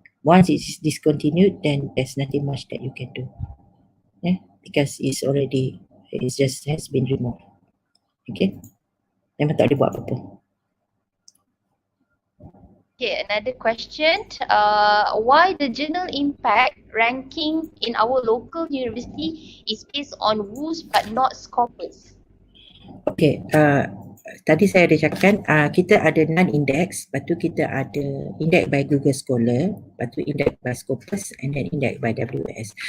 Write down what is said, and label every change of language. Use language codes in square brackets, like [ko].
[en] Once it is discontinued, then there's nothing much that you can do, because it just has been removed. [ms] Okay, memang tak boleh buat apa-apa. [en] Okay, another question. Why the journal impact ranking in our local university is based on WUS but not Scopus? Okay, [ms] tadi saya ada cakapkan kita ada non-index, lepas tu kita ada index by Google Scholar, lepas tu index by Scopus [en] and then [ms] index by WOS.